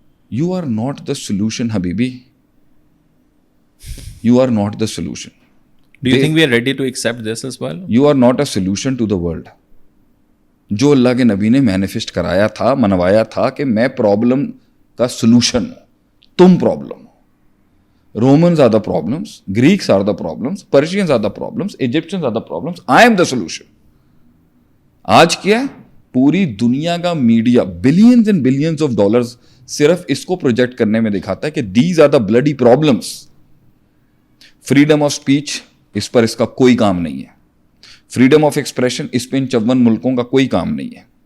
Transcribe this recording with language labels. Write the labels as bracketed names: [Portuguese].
[English] You are not the solution, حبیبی. You are not the solution. Do you think we are ready to accept this as well? You are not a solution to the world. [Urdu] جو اللہ کے نبی نے manifest کرایا تھا, منوایا تھا کہ میں پرابلم کا سلوشن ہوں, تم problem ہو. [English] Romans are the problems, Greeks are the problems, Persians are the problems, Egyptians are the problems, I am the solution. [Urdu] آج کیا پوری دنیا کا media billions and billions of dollars صرف اس کو پروجیکٹ کرنے میں دکھاتا ہے کہ [English] These are the bloody problems. [Urdu] Freedom of speech, اس پر اس کا کوئی کام نہیں ہے. فریڈم آف ایکسپریشن, اس پہ ان 54 ملکوں کا کوئی کام نہیں ہے.